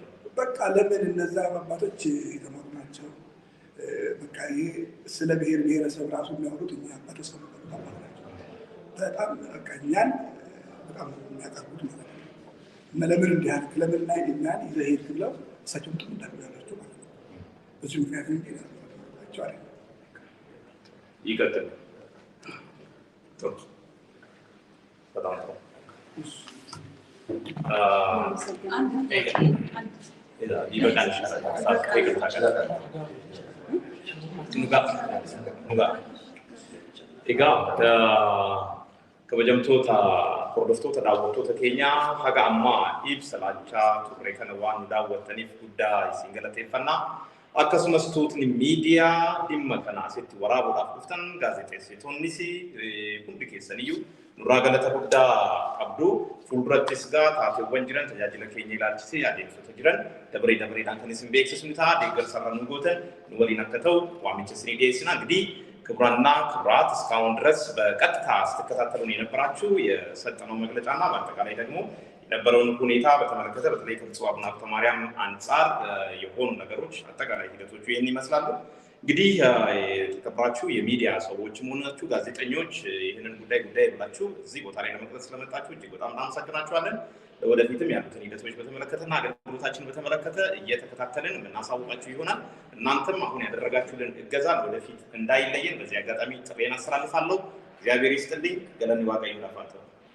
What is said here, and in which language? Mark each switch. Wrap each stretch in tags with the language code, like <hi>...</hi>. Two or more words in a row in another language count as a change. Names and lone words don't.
<am>በቃ ለምን እነዛ አባቶች የተማሩ ናቸው። በቃ ይሄ ስለ ብሔር ብሔረሰብ ራሱ የሚያወሩት እኛ አባቶች ከመቀሉት አባት ናቸው። በጣም በቃ እኛን በጣም የሚያቀርቡት ማለት ነው። እና ለምን እንዲህ አልክ፣ ለምን ላይ እኛን ይዘህ ሄድክ ብለው እሳቸውን ጥሩ እንዳደርጋላቸው ማለት ነው። በዚህ ምክንያት እንጂ ናቸው አለ። ይቀጥል። ጥሩ፣ በጣም ጥሩ። ይበቃል።</am> <om>kabajamtoota hordoftoota daawwattoota keenya haga ammaa ibsa laachaa turre kana waan daawwattaniif guddaa isin galateeffannaa. Akkasumas tuutni miidiyaa dhimma kana asitti waraabuudhaaf dhuftan gaazexeessitoonnis hundi keessaniyyuu nurraa galata guddaa qabdu. Fuuldurattis taateewwan jiran tajaajila keenya ilaalchisee adeemsota jiran dabareedhaan kan isin beeksisnu ta'a. Deeggarsarra nu gootan nu waliin akka ta'u waamicha isinii dhiyeessina.</om> <am>Enግዲህ ክቡራንና ክቡራት እስካሁን ድረስ በቀጥታ ስትከታተሉን የነበራችሁ የሰጠነው መግለጫና በአጠቃላይ ደግሞ የነበረውን ሁኔታ በተመለከተ በተለይ ከብፁዕ አቡነ ሀብተ ማርያም አንጻር የሆኑ ነገሮች አጠቃላይ ሂደቶቹ ይህን ይመስላሉ። እንግዲህ የተከበራችሁ የሚዲያ ሰዎችም ሆናችሁ ጋዜጠኞች ይህንን ጉዳይ ብላችሁ እዚህ ቦታ ላይ ለመቅረጽ ስለመጣችሁ እጅግ በጣም እናመሰግናችኋለን። ወደፊትም ያሉትን ሂደቶች በተመለከተና አገልግሎታችን በተመለከተ እየተከታተልን እናሳውቃችሁ ይሆናል። እናንተም አሁን ያደረጋችሁልን እገዛ ወደፊት እንዳይለየን በዚህ አጋጣሚ ጥሬን አስተላልፋለሁ። እግዚአብሔር ይስጥልኝ። ገለኒ ዋቀዩ ለፋተው</am>